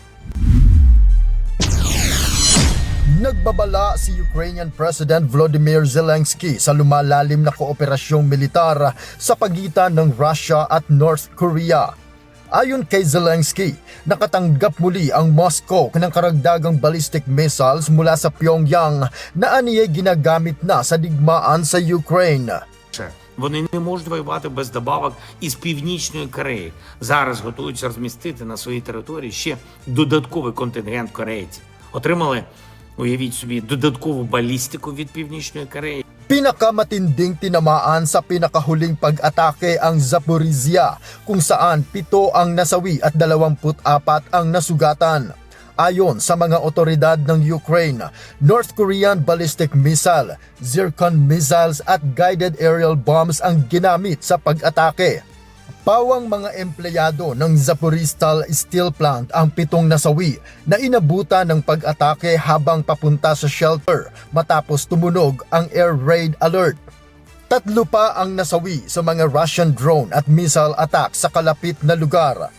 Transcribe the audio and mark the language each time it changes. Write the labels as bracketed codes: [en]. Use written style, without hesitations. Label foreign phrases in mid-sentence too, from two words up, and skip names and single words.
[tl] Nagbabala si [en] Ukrainian President [tl] Volodymyr Zelensky sa lumalalim na kooperasyong militar sa pagitan ng Russia at North Korea. Ayon kay Zelensky, nakatanggap muli ang Moscow ng karagdagang [en] ballistic missiles [tl] mula sa Pyongyang na aniyay ginagamit na sa digmaan sa Ukraine. [uk] Вони не можуть воювати без добавок із Північної Кореї. Зараз готуються розмістити на своїй території ще додатковий контингент корейців. Отримали, уявіть собі, додаткову балістику від Північної Кореї. [tl] Pinakamatinding tinamaan sa pinakahuling pag-atake ang Zaporizhia kung saan 7 ang nasawi at 24 ang nasugatan. Ayon sa mga otoridad ng Ukraine, [en] North Korean ballistic missile, Zircon missiles [tl] at [en] guided aerial bombs [tl] ang ginamit sa pag-atake. Pawang mga empleyado ng Zaporizhzhia Steel Plant ang 7 nasawi na inabutan ng pag-atake habang papunta sa shelter matapos tumunog ang [en] air raid alert. [tl] 3 pa ang nasawi sa mga [en] Russian drone [tl] at [en] missile attack [tl] sa kalapit na lugar.